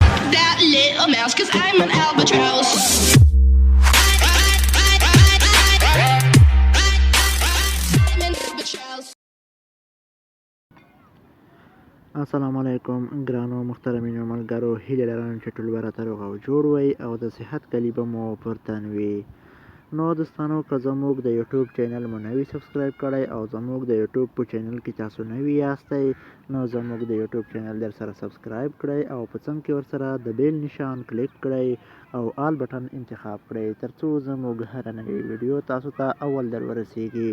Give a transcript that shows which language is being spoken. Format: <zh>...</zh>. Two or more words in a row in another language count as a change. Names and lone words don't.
<en>that little mouse, 'cause I'm an albatross. I'm an albatross.</en> <ps>السلام علیکم ګرانو محترمینو ملګرو، هیله لرم چې ټول به راته روغ او جوړ وئ او د صحت کلي به مو پر تن وي. نو دوستانو، که زموږ د یوټیوب چینل مو نوي سبسکرایب کړی او زموږ د یوټیوب په چینل کې تاسو نوي یاستئ، نو زموږ د یوټیوب چینل در سره سبسکرایب کړئ او په څنګ کې ورسره د بیل نشان کلیک کړئ او</ps> <en>all button</en> <ps>انتخاب کړئ، ترڅو زموږ هره نوې ویډیو تاسو ته اول در ورسیږي.</ps>